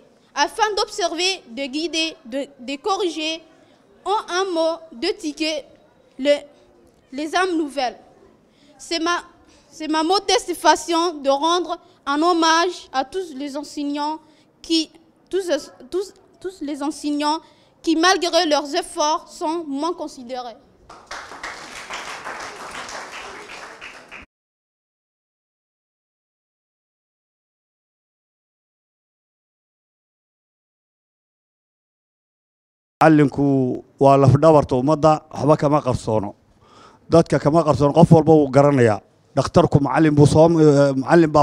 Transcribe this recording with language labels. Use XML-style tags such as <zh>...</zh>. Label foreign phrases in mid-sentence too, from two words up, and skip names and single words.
<fr>Afin d'observer, de guider, de corriger, en un mot, de ticker les âmes nouvelles. C'est ma modeste façon de rendre un hommage à tous les enseignants qui, malgré leurs efforts, sont moins considérés.</fr> <so>macallinku waa lafdhabarta ummadda waxba kama qarsoono dadka kama qarsoono qof walba uu garanaya dhakhtarku macallin baa</so>